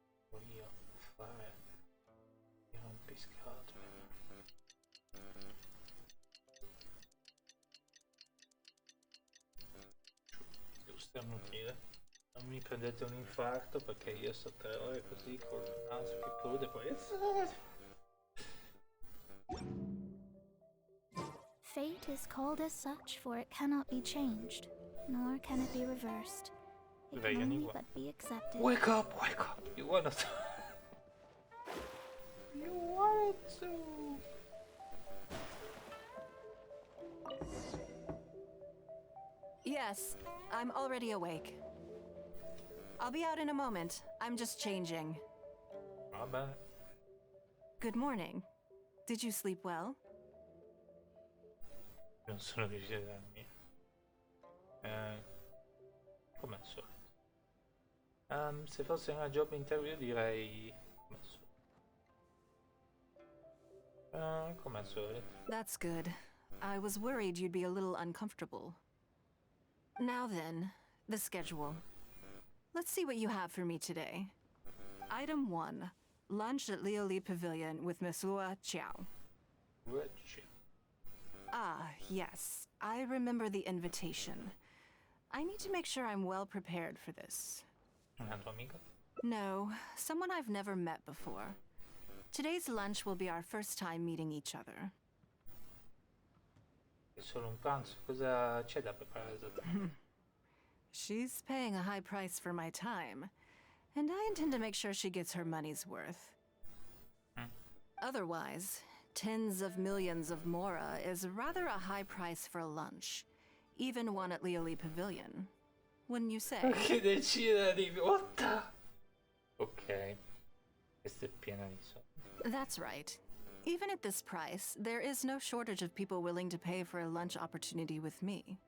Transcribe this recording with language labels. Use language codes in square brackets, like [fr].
[it] Voglio fare il rompiscatole. Devo starnutire. Non mi prendete un infarto perché io sto 3 ore così con il naso che prude poi. [en] Fate is called as such, for it cannot be changed, nor can it be reversed. It can only but be accepted. Wake up! You wanna You wanted to. Yes, I'm already awake. I'll be out in a moment. I'm just changing. [it] Vabbè. [en] Good morning. Did you sleep well? [it] Non sono riuscito a dormire. Come al solito. Se fosse una [en] job interview [it] direi come al solito. [en] That's good. I was worried you'd be a little uncomfortable. Now then, the schedule. Let's see what you have for me today. Item 1. Lunch at Lioli Pavilion with Miss Lua Chiao. Ah, yes. I remember the invitation. I need to make sure I'm well prepared for this. [it] Una tua amica? [en] No, someone I've never met before. Today's lunch will be our first time meeting each other. [it] È solo un pranzo, cosa c'è da preparare esattamente? [en] She's paying a high price for my time, and I intend to make sure she gets her money's worth. Otherwise, tens of millions of mora is rather a high price for lunch, even one at Lioli Pavilion. Wouldn't you say? [it] Che decida di botta! Ok, questa è piena di soldi. [en] That's right. Even at this price, there is no shortage of people willing to pay for a lunch opportunity with me.